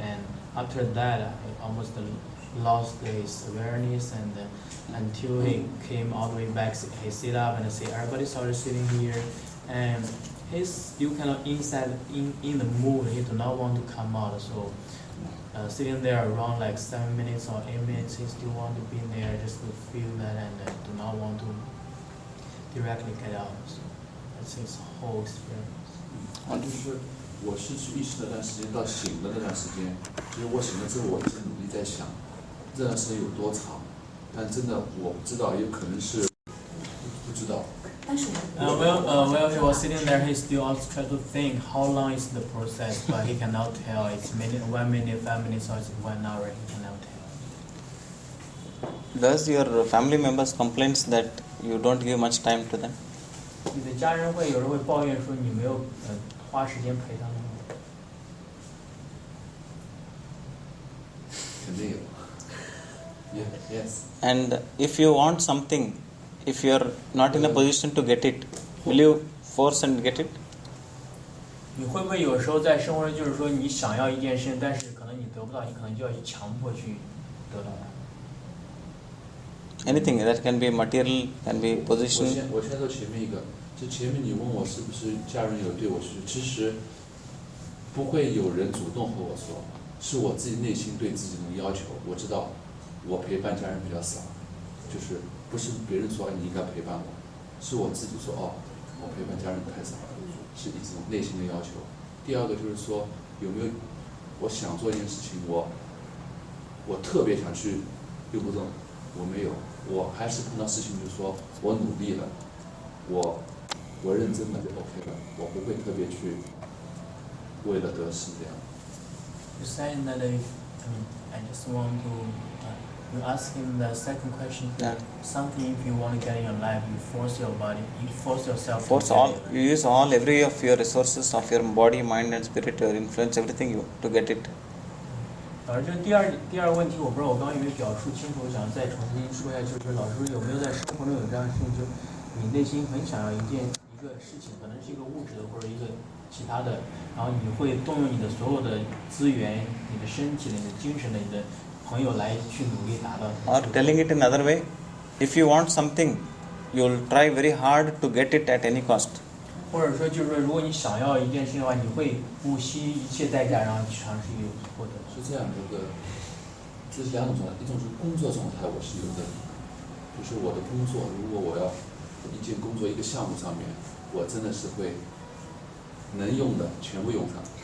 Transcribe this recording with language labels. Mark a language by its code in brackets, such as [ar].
[en] And after that, he almost lost his awareness, and until he came all the way back, he sit up and say, everybody started sitting here, and he's still kind of inside in the mood. He do not want to come out. So sitting there around like 7 minutes or 8 minutes, he still want to be there just to feel that, and do not want to directly get out. So that's his whole experience. [zh] 就是我失去意识那段时间到醒的那段时间，就是我醒了之后，我一直努力在想，这段时间有多长，但真的我不知道，也可能是不知道。 [en] Well, he was sitting there, he still also tried to think how long is the process, but he cannot tell. It's 1 minute, 5 minutes, or it's 1 hour. He cannot tell. Does your family members complains that you don't give much time to them? [zh] 你的家人会有人会抱怨说你没有花时间陪他们吗？肯定有。 [en] Yes. And if you want something, if you are not in a position to get it, will you force and get it? [zh] 你会不会有时候在生活中就是说你想要一件事，但是可能你得不到，你可能就要去强迫去得到它？ [en] Anything that can be material, can be [zh] 我 [en] position. [zh] 先说前面一个，就前面你问我是不是家人有对我说，其实不会有人主动和我说，是我自己内心对自己的要求。我知道我陪伴家人比较少，就是不是别人说你应该陪伴我，是我自己说我陪伴家人太少了，是一种内心的要求。第二个就是说有没有我想做一件事情，我特别想去又不动，我没有。我还是碰到事情，就是说我努力了，我认真了就 OK 了，我不会特别去为了得失这样。 [en] You saying that I just want to. You ask him the second question. Yeah. Something if you want to get in your life, you force your body, you force yourself. Force to all. get it. You use every of your resources of your body, mind, and spirit, your influence, everything to get it. [zh] 老师，这第二个问题，我不知道我刚刚有没有表述清楚，我想再重新说一下，就是老师有没有在生活中有这样的事情，就是你内心很想要一个事情，可能是一个物质的或者一个其他的，然后你会动用你的所有的资源、你的身体的、你的精神的、你的朋友来去努力达到。 [en] Or telling it in another way, if you want something, you'll try very hard to get it at any cost. [zh] 或者说，就是说，如果你想要一件事情的话，你会不惜一切代价，然后去尝试去获得。是这样的，这是两种状态，一种是工作状态，我是有的，就是我的工作，如果我要一件工作一个项目上面，我真的是会能用的全部用上。